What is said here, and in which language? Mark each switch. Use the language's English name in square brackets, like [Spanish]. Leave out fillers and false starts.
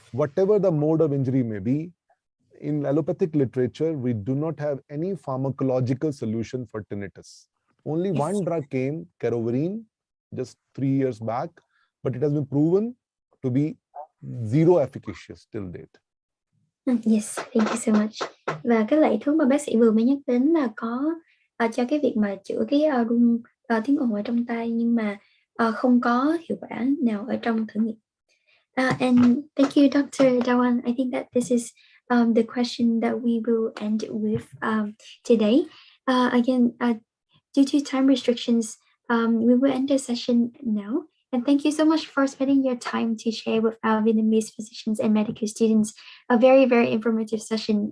[English] Whatever the mode of injury may be, in allopathic literature, we do not have any pharmacological solution for tinnitus. Only Yes. one drug came, kerovarine, just 3 years back, but it has been proven to be zero efficacious till date. Yes, thank you so much. [Vietnamese] Và cái loại thuốc mà bác sĩ vừa mới nhắc đến là có cho cái việc mà chữa cái rung tiếng ồn ở trong tai, nhưng mà không có hiệu quả nào ở trong thử nghiệm. [English] And thank you, Dr. Dawan. I think that this is the question that we will end with today. Again, due to time restrictions, we will end the session now. And thank you so much for spending your time to share with our Vietnamese physicians and medical students a very, very informative session.